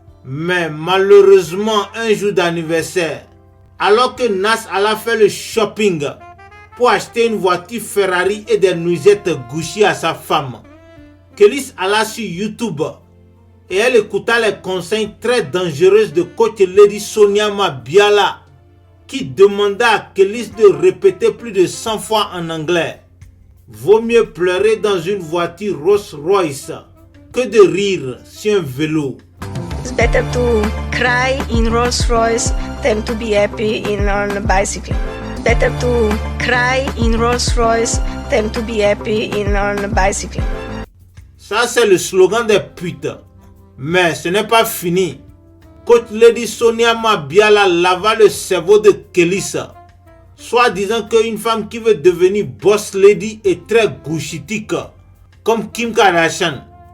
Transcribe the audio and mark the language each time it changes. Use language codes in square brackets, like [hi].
[fr] Mais malheureusement, un jour d'anniversaire, alors que Nas alla faire le shopping pour acheter une voiture Ferrari et des noisettes Gucci à sa femme, Kelis alla sur YouTube et elle écouta les conseils très dangereux de coach Lady Sonia Mabiala qui demanda à Kelis de répéter plus de 100 fois en anglais. Vaut mieux pleurer dans une voiture Rolls-Royce que de rire sur un vélo. [en] It's better to cry in Rolls-Royce than to be happy on a bicycle. Better to cry in Rolls-Royce than to be happy on a bicycle. [fr] Ça c'est le slogan des putes. Mais ce n'est pas fini. Coach Lady Sonia Mabiala lava le cerveau de Kelis, soit disant qu'une femme qui veut devenir boss lady est très gauchitique, comme Kim Kardashian.